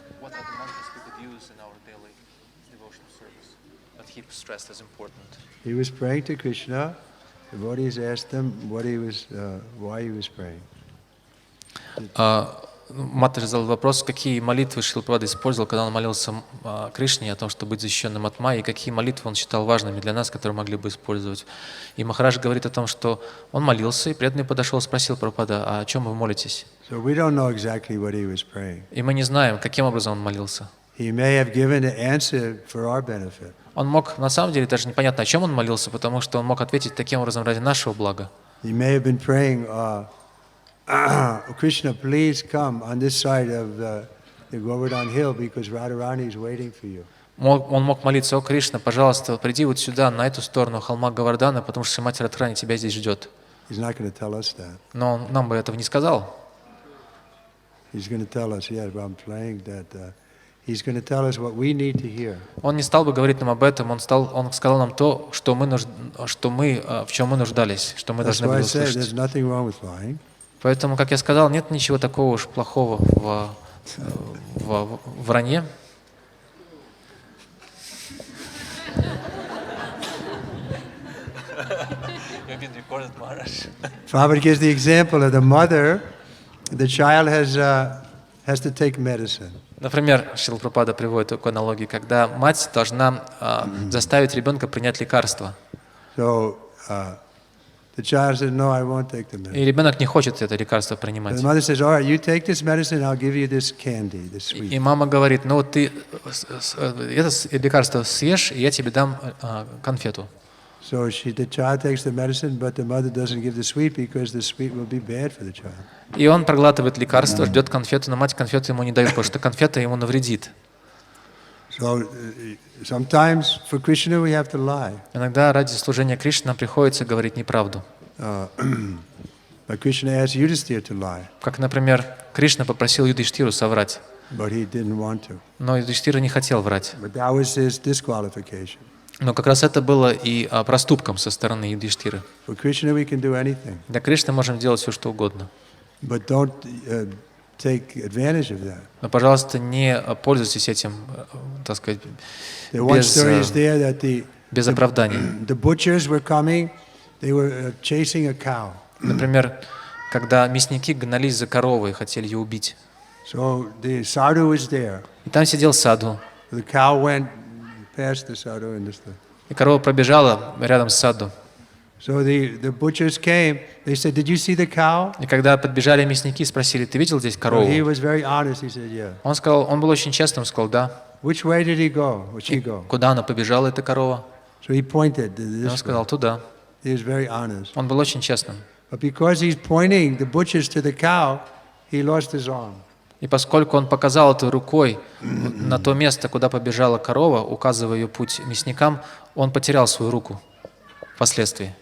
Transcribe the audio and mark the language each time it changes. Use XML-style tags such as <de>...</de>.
<en>what other mantras we could use in our daily devotional service that he stressed as important? He was praying to Krishna. The devotees asked him why he was praying.</en> <ru>Матаджи задал вопрос, какие молитвы Шрила Прабхупада использовал, когда он молился Кришне о том, чтобы быть защищенным от майи, и какие молитвы он считал важными для нас, которые могли бы использовать. И Махарадж говорит о том, что он молился, и преданный подошел и спросил Прабхупада, а о чем вы молитесь?</ru> <en>So we don't know exactly what he was praying.</en> <ru>И мы не знаем, каким образом он молился.</ru> <en>He may have given an answer for our benefit.</en> <ru>Он мог, на самом деле, даже непонятно, о чем он молился, потому что он мог ответить таким образом ради нашего блага.</ru> <en>He may have been praying, Krishna, please come on this side of the Govardhan hill because Radharani is waiting for you.</en> <ru>Он мог молиться, о Кришна, пожалуйста, приди вот сюда, на эту сторону холма Гавардана, потому что Шримати Радхарани тебя здесь ждет.</ru> <en>He's not going to tell us that.</en> <ru>Но он нам бы этого не сказал.</ru> <en>He's going to tell us, yeah, I'm playing that. He's going to tell us what we need to hear.</en> <ru>Он не стал бы говорить нам об этом, он сказал нам то, в чем мы нуждались, что мы должны были услышать.</ru> <en>There's nothing wrong with lying.</en> <ru>Поэтому, как я сказал, нет ничего такого уж плохого в вранье.</ru> <en>Prabhupada gives the example of the mother. The child has to take medicine.</en> <ru>Например, Шрила Прабхупада приводит такую аналогию, когда мать должна заставить ребенка принять лекарство.</ru> <en>So the child says, "No, I won't take the medicine."</en> <ru>И ребенок не хочет это лекарство принимать.</ru> <en>The mother says, "All right, you take this medicine. I'll give you this candy, this sweet."</en> <ru>И мама говорит: ну вот ты это лекарство съешь, и я тебе дам конфету.</ru> <en>So the child takes the medicine, but the mother doesn't give the sweet because the sweet will be bad for the child.</en> <ru>И он проглатывает лекарство, ждет конфету, но мать конфету ему не дает, потому что конфета ему навредит.</ru> <en>So sometimes for Krishna we have to lie.</en> <ru>Иногда ради служения Кришне нам приходится говорить неправду.</ru> <en>But Krishna asked Yudhishthira to lie.</en> <ru>Как, например, Кришна попросил Юдхиштхиру соврать,</ru> <en>But he didn't want to.</en> <ru>но Юдхиштхира не хотел врать.</ru> <en>But that was his disqualification.</en> <ru>Но как раз это было и проступком со стороны Юдхиштхиры.</ru> <en>For Krishna we can do anything.</en> <ru>Для Кришны можем делать все, что угодно.</ru> <en>But don't take advantage of that.</en> <ru>Но, пожалуйста, не пользуйтесь этим, так сказать, без оправданий.</ru> <en>The butchers were coming, they were chasing a cow.</en> <ru>Например, когда мясники гнались за коровой и хотели ее убить.</ru> <en>So the sadhu was there.</en> <ru>И там сидел садху.</ru> <en>The cow went past the sadhu and</en> <ru>и корова пробежала рядом с садху.</ru> <en>So the butchers came. They said, "Did you see the cow?"</en> <ru>И когда подбежали мясники, спросили: ты видел здесь корову?</ru> <en>He was very honest. He said, "Yeah."</en> <ru>Он сказал, он был очень честным, сказал: да.</ru> <en>Which way did he go? Or she go?</en> <ru>Куда она побежала, эта корова?</ru> <en>So he pointed this</en> <ru>Он сказал: туда.</ru> <en>He was very honest.</en> <ru>Он был очень честным.</ru> <en>But because he's pointing the butchers to the cow, he lost his arm.</en> <ru>И поскольку он показал этой рукой на то место, куда побежала корова, указывая ее путь мясникам, он потерял свою руку впоследствии.</ru>